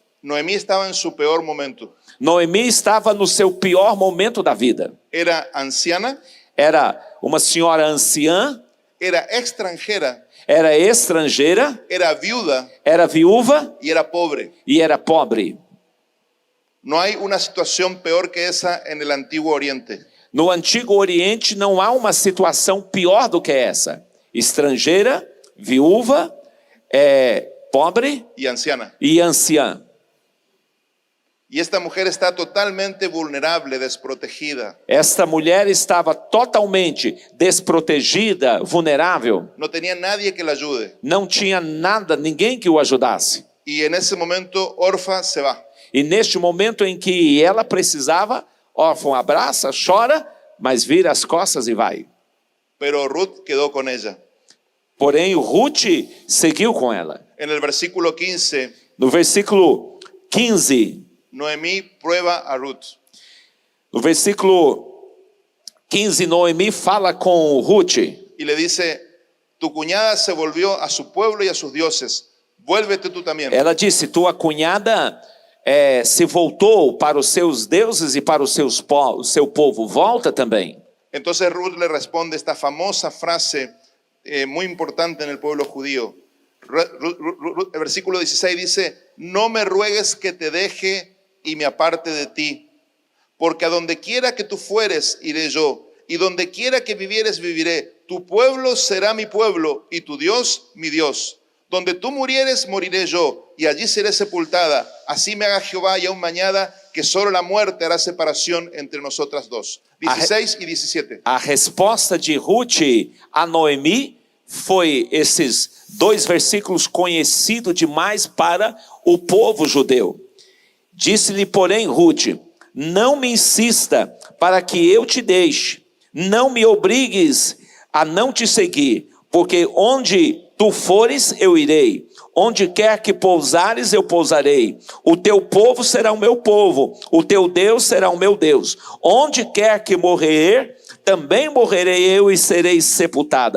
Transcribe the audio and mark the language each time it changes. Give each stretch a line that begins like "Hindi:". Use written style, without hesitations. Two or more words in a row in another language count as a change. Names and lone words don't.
Spanish: Noemí estaba en su peor momento.
Portuguese: Noemi estava no seu pior momento da vida.
Spanish: Era anciana,
Portuguese: Era uma senhora anciã,
Spanish: era extranjera,
Portuguese: era estrangeira,
Spanish: era viuda
Portuguese: era viúva
Spanish: y era pobre.
Portuguese: e era pobre.
Spanish: No hay una situación peor que esa en el Antiguo Oriente.
Portuguese: No Antigo Oriente não há uma situação pior do que essa. Estrangeira, viúva, pobre
Spanish: Y anciana.
Portuguese: e anciã.
Spanish: Y esta mujer está totalmente vulnerable, desprotegida.
Portuguese: Esta mulher estava totalmente desprotegida, vulnerável.
Spanish: No tenía nadie que la ayude.
Portuguese: Não tinha nada, ninguém que o ajudasse.
Spanish: Y en ese momento Orfa se va.
Portuguese: E neste momento em que ela precisava, órfão abraça, chora, mas vira as costas e vai.
Spanish: Pero Ruth quedó con ella.
Portuguese: Porém, Ruth seguiu com ela.
Spanish: En el versículo 15,
Portuguese: No versículo 15,
Spanish: Noemí prueba a Ruth.
Portuguese: no versículo 15, Noemi fala com Ruth.
Spanish: Y le dice, tu cuñada se volvió a su pueblo y a sus dioses. Vuélvete tú también.
Portuguese: Ela disse, tua cunhada se voltou para os seus deuses e para o seu povo. Volta também.
Spanish: Entonces Ruth le responde esta famosa frase muy importante en el pueblo judío. El versículo 16 dice, no me ruegues que te deje y me aparte de ti, porque a donde quiera que tú fueres, iré yo, y donde quiera que vivieres, viviré. Tu pueblo será mi pueblo, y tu Dios, mi Dios. Donde tú murieres, moriré yo, y allí seré sepultada. Así me haga Jehová, y aún mañana, que solo la muerte hará separación entre nosotras dos. 16 y 17.
Portuguese: A resposta de Ruth a Noemi foi esses dois versículos conhecidos demais para o povo judeu. Disse-lhe, porém, Ruth, não me insista para que eu te deixe, não me obrigues a não te seguir, porque onde tu fores, eu irei, onde quer que pousares, eu pousarei, o teu povo será o meu povo, o teu Deus será o meu Deus, onde quer que morrer, também morrerei eu e serei sepultada.